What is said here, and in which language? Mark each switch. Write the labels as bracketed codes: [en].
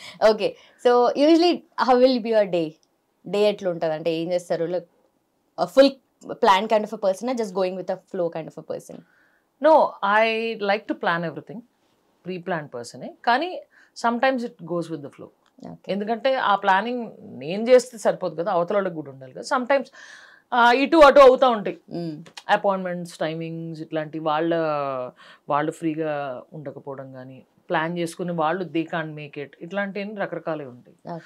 [en] okay, so usually how will be your day [te] ఎట్లా ఉంటుంది? అంటే ఏం చేస్తారు? [en] Like full plan kind of a person or just going with a flow kind of a person? No, I like to plan everything. Pre-planned person. [te] కానీ [en] sometimes it goes with the flow. [te] ఎందుకంటే ఆ planning నేను చేస్తే సరిపోదు కదా, అవతల వాళ్ళకి కూడా ఉండాలి కదా. సమ్టైమ్స్ ఇటు అటు అవుతూ ఉంటాయి అపాయింట్మెంట్స్, టైమింగ్స్, ఇట్లాంటి వాళ్ళు ఫ్రీగా ఉండకపోవడం కానీ, ప్లాన్ చేసుకుని వాళ్ళు [en] they can't make it, [te] ఇట్లాంటివన్నీ రకరకాలే ఉంటాయి.